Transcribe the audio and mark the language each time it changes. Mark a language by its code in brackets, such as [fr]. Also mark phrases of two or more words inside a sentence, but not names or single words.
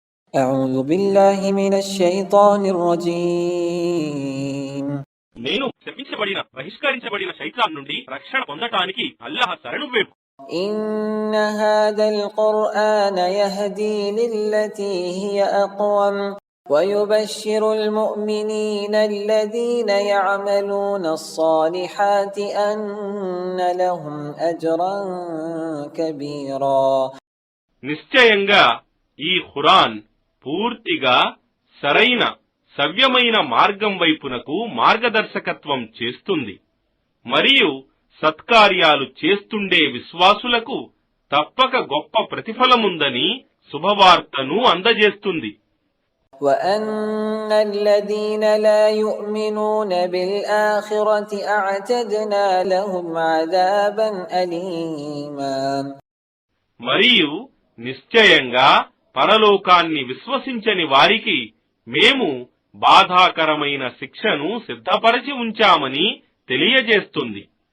[ar] أعوذ بالله من الشيطان الرجيم [te] నేను శపించబడిన బహిష్కరించబడిన శైతాన్ నుండి రక్షణ పొందటానికి అల్లాహ్ శరణు వేడు. [ar] إن هذا القرآن يهدي للتي هي أقوم ويبشر المؤمنين الذين يعملون الصالحات أن لهم أجرا كبيرا. [te] నిశ్చయంగా ఈ ఖురాన్ పూర్తిగా సరైన సవ్యమైన మార్గం వైపునకు మార్గదర్శకత్వం చేస్తుంది మరియు సత్కార్యాలు చేస్తుండే విశ్వాసులకు తప్పక గొప్ప ప్రతిఫలముందని శుభవార్తను అందజేస్తుంది. [ar] وأن الذين لا يؤمنون بالآخرة أعتدنا لهم عذابا أليما. [te] మరియు నిశ్చయంగా పరలోకాన్ని విశ్వసించని వారికి మేము బాధాకరమైన శిక్షను సిద్ధపరచి ఉంచామని తెలియజేస్తుంది.